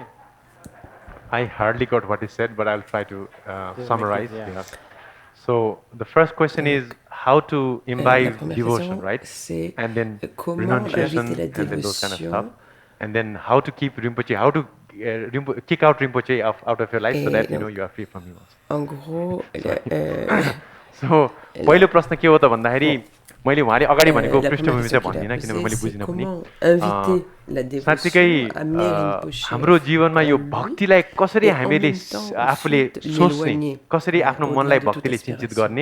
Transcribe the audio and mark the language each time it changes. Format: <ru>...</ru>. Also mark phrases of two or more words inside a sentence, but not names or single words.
<en>I hardly got what he said, but I'll try to summarize. Yeah. Yeah. So the first question is how to imbibe devotion, right? And then renunciation, and then those kind of stuff. And then how to keep Rinpoche, how to kick out Rinpoche out of your life so that you are free from him.</en> <fr>En gros,</fr> <ne>So पहिलो प्रश्न के हो त भन्दाखेरि मैले उहाँले अगाडि भनेको पृष्ठभूमि चाहिँ भन्दिनँ किनभने मैले बुझिनँ पनि साँच्चीकै हाम्रो जीवनमा यो भक्तिलाई कसरी हामीले आफूले सोच्ने कसरी आफ्नो मनलाई भक्तिले सिञ्चित गर्ने</ne>